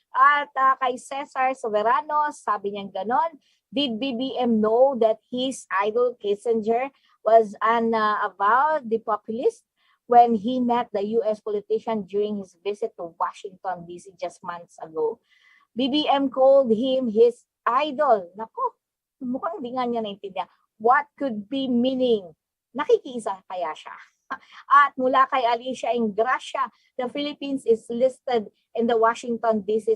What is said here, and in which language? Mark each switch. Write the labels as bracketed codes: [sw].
[tl] At kay Cesar Soberano, sabi niya ganon, [en] did BBM know that his idol Kissinger was an avowed populist when he met the U.S. politician during his visit to Washington, D.C. just months ago? BBM called him his idol. [tl] Nako, mukhang di nga niya naintindihan. [en] What could be meaning? [tl] Nakikiisa kaya siya? At mula kay [en] Alicia Ingracia, the Philippines is listed in the Washington D.C.